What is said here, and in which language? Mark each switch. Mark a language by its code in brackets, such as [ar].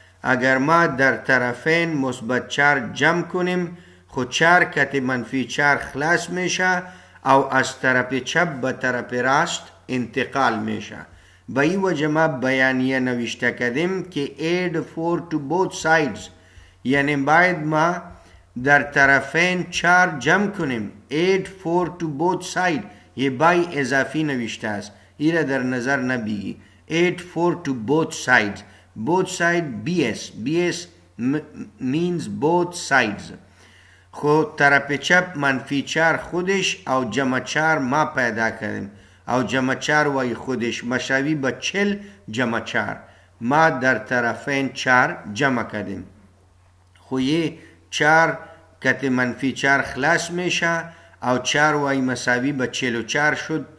[fa] اگر ما در طرفین مثبت 4 جمع کنیم خود 4 کت منفی 4 خلاص میشه او از طرف چپ به طرف راست انتقال میشه. به این وجه ما بیانیه نوشته کردیم که [en] add 4 to both sides [fa] یعنی باید ما در طرفین 4 جمع کنیم. [en] add 4 to both sides [fa] یه بای اضافی نوشته است ایره در نظر نبیگی. [en] add 4 to both sides both side bs means both sides. [fa] خو طرف چپ منفی 4 خودش او جمع 4 ما پیدا کردیم او جمع 4 وای خودش مساوی به 40 جمع 4 ما در طرفین 4 جمع کردیم. خو یه 4 کت منفی 4 خلاص میشه او 4 وای مساوی به 44 شد.